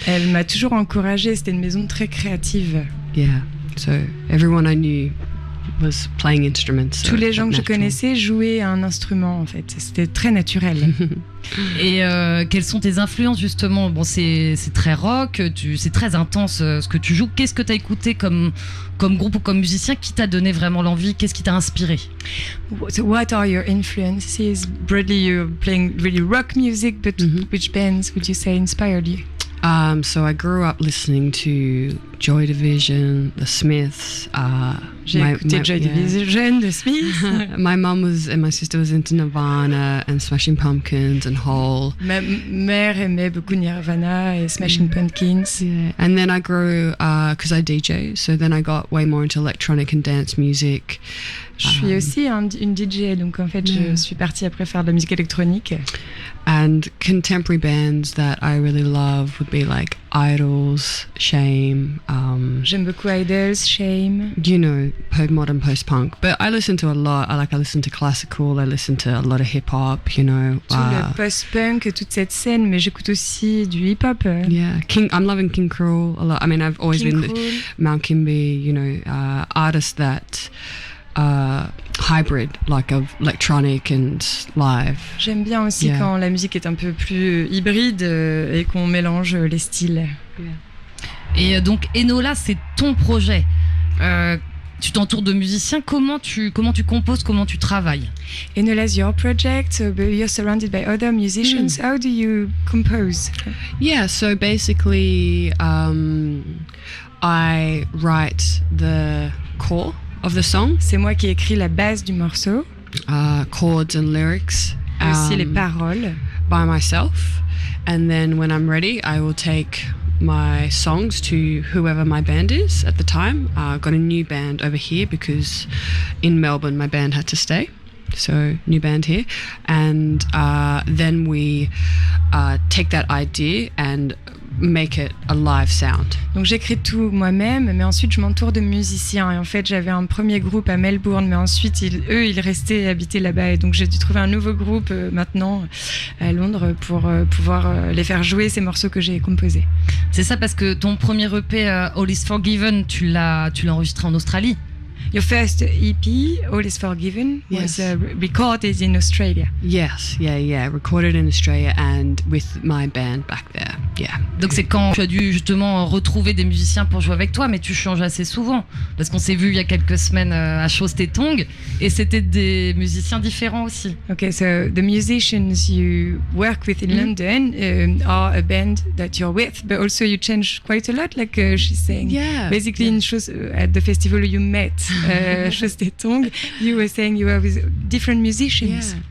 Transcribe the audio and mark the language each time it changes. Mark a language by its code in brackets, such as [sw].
[fr] Elle m'a toujours encouragée. C'était une maison très créative. [en] Yeah, so everyone I knew was playing instruments. So [fr] tous les gens que je [en] natural. [fr] connaissais jouaient un instrument en fait. C'était très naturel. Et quelles sont tes influences justement? Bon, c'est très rock, c'est très intense ce que tu joues. Qu'est-ce que tu as écouté comme groupe ou comme musicien qui t'a donné vraiment l'envie? Qu'est-ce qui t'a inspiré? [en] So what are your influences? Broadly, you're playing really rock music, but which bands would you say inspired you? So I grew up listening to Joy Division, The Smiths. [fr] J'ai écouté Joy Division, The Smiths. [en] My mum and my sister was into Nirvana and Smashing Pumpkins and Hole. [fr] Ma mère aimait beaucoup Nirvana et Smashing Pumpkins. [en] Yeah. And then I grew, because I DJ, so then I got way more into electronic and dance music. [fr] Je suis aussi une DJ, donc en fait je suis partie après faire de la musique électronique. [en] And contemporary bands that I really love would be like Idols, Shame. [fr] J'aime beaucoup Idols, Shame. [en] You know, modern post-punk. But I listen to a lot. I listen to classical. I listen to a lot of hip-hop, you know. [fr] Tout le post-punk, toute cette scène, mais j'écoute aussi du hip-hop. [en] Yeah, I'm loving King Cruel a lot. I mean, I've always been Mount Kimby, you know, artists that hybrid, like of electronic and live. [fr] J'aime bien aussi quand la musique est un peu plus hybride et qu'on mélange les styles. Et donc Enola, c'est ton projet. Tu t'entoures de musiciens. Comment tu composes, comment tu travailles? [en] Enola's your project, so you're surrounded by other musicians. How do you compose? Yeah, so basically I write the core of the song. [fr] C'est moi qui écris la base du morceau. [en] Chords and lyrics. [fr] Et aussi les paroles. [en] By myself. And then when I'm ready, I will take my songs to whoever my band is at the time. I've got a new band over here because in Melbourne my band had to stay. So new band here. And then we take that idea and make it a live sound. [fr] Donc j'écris tout moi-même, mais ensuite je m'entoure de musiciens. Et en fait, j'avais un premier groupe à Melbourne, mais ensuite ils restaient et habitaient là-bas. Et donc j'ai dû trouver un nouveau groupe maintenant à Londres pour pouvoir les faire jouer ces morceaux que j'ai composés. C'est ça, parce que ton premier EP, All Is Forgiven, tu l'as enregistré en Australie. [en] Your first EP, All Is Forgiven, was recorded in Australia. Yes, yeah. Recorded in Australia and with my band back there. Yeah. [fr] Donc c'est quand tu as dû justement retrouver des musiciens pour jouer avec toi, mais tu changes assez souvent. Parce qu'on s'est vu il y a quelques semaines à Chaustetong et c'était des musiciens différents aussi. [en] Okay, so the musicians you work with in London are a band that you're with, but also you change quite a lot, like she's saying. Yeah. Basically, at the festival you met. Chaustetong, you were saying you were with different musicians.